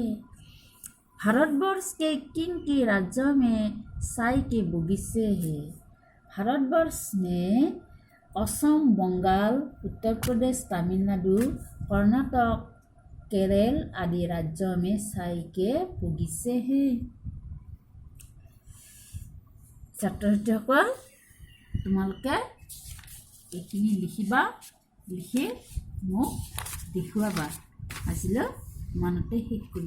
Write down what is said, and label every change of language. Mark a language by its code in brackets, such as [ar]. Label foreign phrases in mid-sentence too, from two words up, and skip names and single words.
[hi] भारतवर्ष के किन राज्यों में चाय के बगीचे हैं? भारतवर्ष में असम, बंगाल, उत्तर प्रदेश, तमिलनाडु, कर्नाटक, केरल आदि राज्यों में चाय के बगीचे हैं। [as] ছাত্ৰ ছাত্ৰীসকল তোমালোকে এইখিনি লিখিবা, লিখি মোক দেখুৱাবা। আজিলৈ ইমানতে শেষ কৰিম।